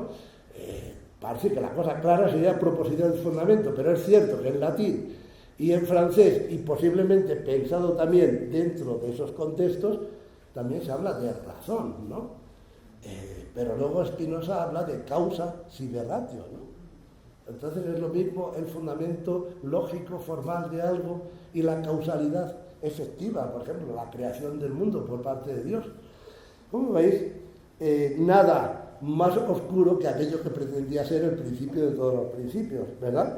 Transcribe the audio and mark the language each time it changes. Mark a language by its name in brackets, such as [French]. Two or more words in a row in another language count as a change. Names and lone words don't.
[Spanish] Parece que la cosa clara sería proposición del fundamento, pero es cierto que en latín y en francés, y posiblemente pensado también dentro de esos contextos, también se habla de razón, ¿no? Pero luego Spinoza habla de [Latin] causa sive ratio, [Spanish] ¿no? Entonces es lo mismo el fundamento lógico, formal de algo y la causalidad efectiva, por ejemplo, la creación del mundo por parte de Dios. Como veis, nada más oscuro que aquello que pretendía ser el principio de todos los principios, ¿verdad?